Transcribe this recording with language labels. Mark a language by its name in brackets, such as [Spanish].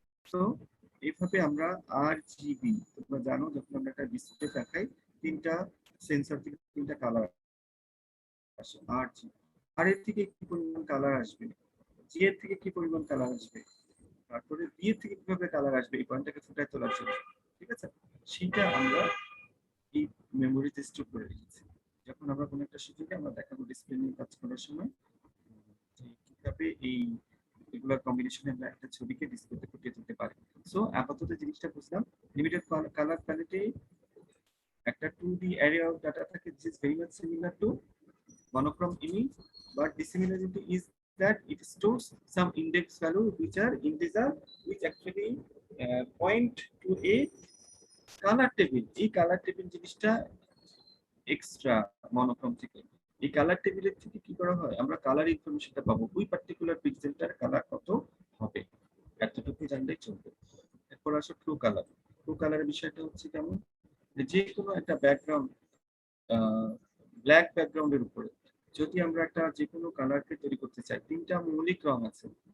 [Bangla] তো এইভাবে আমরা আরজিবি, তোমরা জানো যখন আমরা একটা ডিসপ্লে দেখাই তিনটা সেন্সর থেকে তিনটা কালার আসে, আরজিবি, আর এর থেকে কি পরিমাণ কালার আসবে, জি এর থেকে কি পরিমাণ কালার আসবে, তারপরে বি এর থেকে কিভাবে কালার আসবে এই পয়েন্টটাকে ফুটায় তোলার জন্য, ঠিক আছে? সেটা আমরা এই মেমোরিতে স্টোর করে রেখেছি। যখন আমরা কোনো একটা সুযোগে আমরা দেখাবো ডিসপ্লে নিয়ে কাজ করার সময় যে কিভাবে এই এগুলোর কম্বিনেশনে আমরা একটা ছবিকে ডিসপ্লেতে ফুটিয়ে তুলতে পারি। সো আপাতত জিনিসটা বুঝলাম, লিমিটেড কালার প্যালেটে একটা [English] 2D array of data থাকে, which is very much similar to monochrome image, but dissimilarity is that it stores some index value which are integer, which actually point to a color table. [Bangla] এই colour table জিনিসটা extra monochrome থেকে। এই colour টেবিলের থেকে কি করা হয়, আমরা কালার ইনফরমেশনটা পাবো, ওই পার্টিকুলার পিক্সেলটার কালার কত হবে, এতটুকু জানলেই চলবে। এরপর আসো ট্রু ট্রু কালারের বিষয়টা হচ্ছে কেমন, যে কোনো একটা ব্যাকগ্রাউন্ড, ব্ল্যাক ব্যাকগ্রাউন্ডের উপরে যদি আমরা একটা যে কোনো কালারকে তৈরি করতে চাই, তিনটা মৌলিক রং আছে।